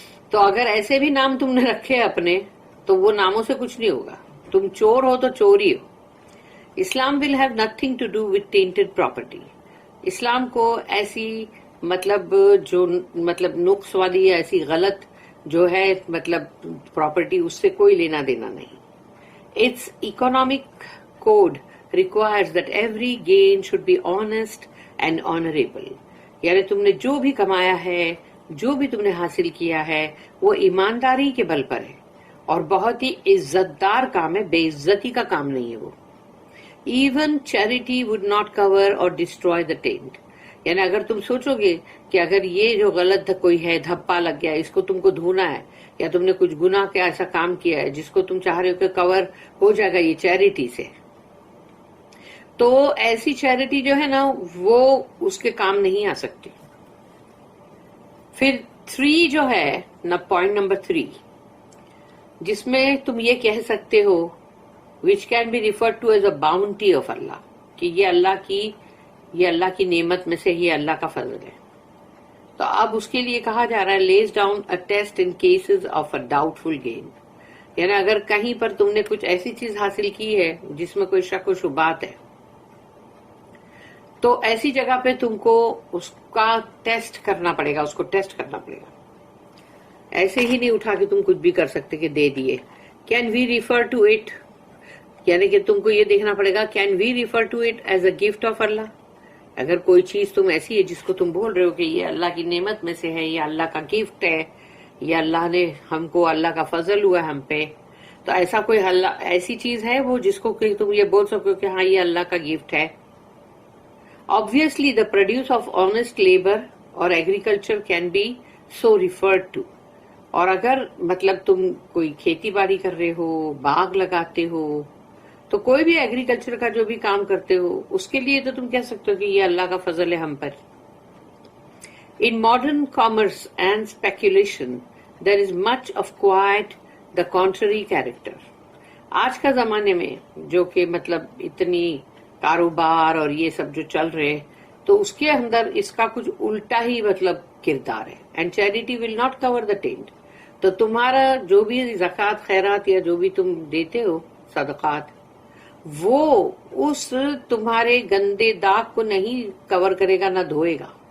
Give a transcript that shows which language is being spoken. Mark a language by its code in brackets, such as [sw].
[ur] تو اگر ایسے بھی نام تم نے رکھے اپنے تو وہ ناموں سے کچھ نہیں ہوگا، تم چور ہو تو چور ہی ہو. [en] Islam will have nothing to do with tainted property. [ur] اسلام کو ایسی مطلب جو مطلب نقص والی یا ایسی غلط جو ہے مطلب پراپرٹی، اس سے کوئی لینا دینا نہیں. It's [en] Economic code requires that every gain should be honest and honorable. [ur] یعنی تم نے جو بھی کمایا ہے، جو بھی تم نے حاصل کیا ہے، وہ ایمانداری کے بل پر ہے اور بہت ہی عزت دار کام ہے، بے عزتی کا کام نہیں ہے وہ. [en] Even charity would not cover or destroy the taint. [ur] یعنی اگر تم سوچو گے کہ اگر یہ جو غلط کوئی ہے، دھپا لگ گیا، اس کو تم کو دھونا ہے، یا تم نے کچھ گناہ کا ایسا کام کیا ہے جس کو تم چاہ رہے ہو کہ کور ہو جائے گا یہ چیریٹی سے، تو ایسی چیریٹی جو ہے نا وہ اس کے کام نہیں آ سکتی. پھر 3 جو ہے نا، پوائنٹ نمبر 3، جس میں تم یہ کہہ سکتے ہو [en] which can be referred to as a bounty of Allah، [ur] کہ یہ اللہ کی نعمت میں سے، یہ اللہ کا فضل ہے. تو اب اس کے لیے کہا جا رہا ہے [en] lays down a test in cases of a doubtful gain. [ur] یعنی اگر کہیں پر تم نے کچھ ایسی چیز حاصل کی ہے جس میں کوئی شک و شبہات ہے، تو ایسی جگہ پہ تم کو اس کا ٹیسٹ کرنا پڑے گا، اس کو ٹیسٹ کرنا پڑے گا. ایسے ہی نہیں اٹھا کے تم کچھ بھی کر سکتے کہ دے دیے. [en] can we refer to it, [ur] یعنی کہ تم کو یہ دیکھنا پڑے گا [en] Can we refer to it as a gift of Allah. [ur] اگر کوئی چیز تم ایسی ہے جس کو تم بول رہے ہو کہ یہ اللہ کی نعمت میں سے ہے، یہ اللہ کا گفٹ ہے، یہ اللہ نے ہم کو، اللہ کا فضل ہوا ہم پہ، تو ایسا کوئی ایسی چیز ہے وہ جس کو کہ تم یہ بول سکو کہ ہاں یہ اللہ کا گفٹ ہے. [en] Obviously, the produce of honest labor or agriculture can be so referred to. [ur] اور اگر مطلب تم کوئی کھیتی باڑی کر رہے ہو، باغ لگاتے ہو، تو کوئی بھی ایگریکلچر کا جو بھی کام کرتے ہو، اس کے لیے تو تم کہہ سکتے ہو کہ یہ اللہ کا فضل ہے ہم پر. [en] In modern commerce and speculation, there is much of quite the contrary character. [ur] آج کا زمانے میں جو کہ مطلب اتنی کاروبار اور یہ سب جو چل رہے، تو اس کے اندر اس کا کچھ الٹا ہی مطلب کردار ہے. [en] And charity will not cover the taint. [ur] تو تمہارا جو بھی زکوٰۃ خیرات یا جو بھی تم دیتے ہو صدقات، وہ اس تمہارے گندے داغ کو نہیں کور کرے گا، نہ دھوئے گا.